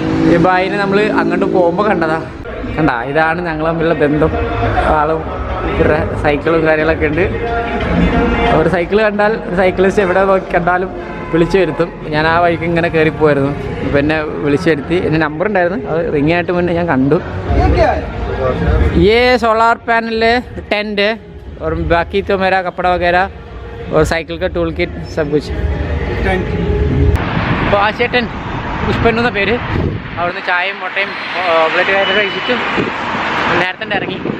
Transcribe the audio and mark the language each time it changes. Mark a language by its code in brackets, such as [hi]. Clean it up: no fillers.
[ml] ഈ ബായിനെ നമ്മൾ അങ്ങോട്ട് പോകുമ്പോൾ കണ്ടതാ. ഇതാണ് ഞങ്ങൾ തമ്മിലുള്ള ബന്ധം. ആളും ഇവരുടെ സൈക്കിളും കാര്യങ്ങളൊക്കെ ഉണ്ട്. ഒരു സൈക്കിൾ കണ്ടാൽ ഒരു സൈക്കിളിസ്റ്റ് എവിടെ നോക്കി കണ്ടാലും വിളിച്ചു വരുത്തും. ഞാൻ ആ വഴിക്ക് ഇങ്ങനെ കയറിപ്പോയിരുന്നു. ഇപ്പം എന്നെ വിളിച്ചു വരുത്തി. എൻ്റെ നമ്പർ ഉണ്ടായിരുന്നു, അത് റിങ് ആയിട്ട് മുന്നേ ഞാൻ കണ്ടു. [hi] ये सोलार पैनल है, टेंट है और बाकी तो मेरा कपड़ा वगैरह और साइकिल का टूल किट सब कुछ. [ml] അപ്പോൾ ആ ചേട്ടൻ പുഷ്പൻ എന്ന പേര് അവിടുന്ന് ചായയും മുട്ടയും ഓംലെറ്റ് കാര്യമൊക്കെ കഴിച്ചിട്ട് നേരത്തെ ഇറങ്ങി.